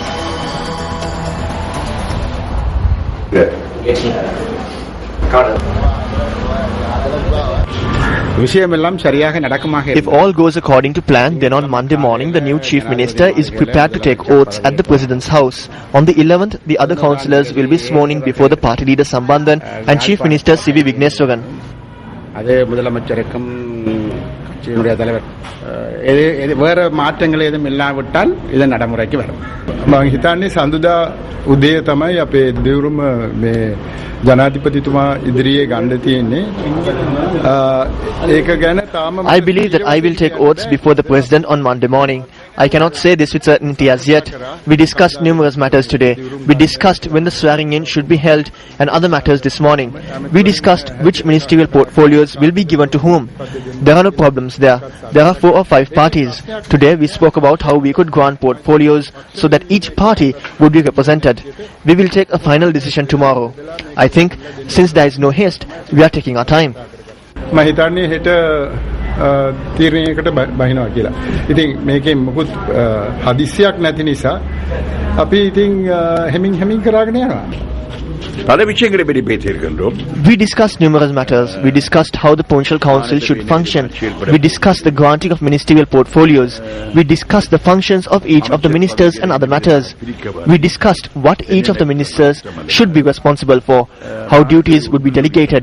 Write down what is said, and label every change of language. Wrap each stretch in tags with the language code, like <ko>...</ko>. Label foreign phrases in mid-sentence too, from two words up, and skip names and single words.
<en>If all goes according to plan, then on Monday morning the new Chief Minister is prepared to take oaths at the President's house. On the 11th, the other councillors will be sworn in before the party leader Sambandhan and Chief Minister C.V. Vigneswaran.</en> <ta>வேறு மாற்றங்கள் ஏதும் இல்லாவிட்டால் இது நடைமுறைக்கு வரும்.</ta> <si>මම හිතන්නේ සඳුදා උදේ තමයි අපේ දෙවුරුම මේ ජනාධිපතිතුමා ඉදිරියේ ගන්න තියෙන්නේ. ඒක ගැන තාම</si> <en>I believe that I will take oaths before the President on Monday morning. I cannot say this with certainty as yet. We discussed numerous matters today. We discussed when the swearing in should be held and other matters this morning. We discussed which ministerial portfolios will be given to whom. There are no problems there. There are 4 or 5 parties. Today we spoke about how we could grant portfolios so that each party would be represented. We will take a final decision tomorrow. I think since there is no haste, we are taking our time.</en> <si>මම හිතන්නේ හෙට තීරණයකට බහිනවා කියලා. ඉතින් මේකේ මොකුත් හදිස්සියක් නැති නිසා අපි ඉතින් හැමින් කරාගෙන යනවා.</si> <en>We discussed numerous matters. We discussed how the Provincial Council should function. We discussed the granting of ministerial portfolios. We discussed the functions of each of the ministers and other matters. We discussed what each of the ministers should be responsible for, how duties would be delegated.</en>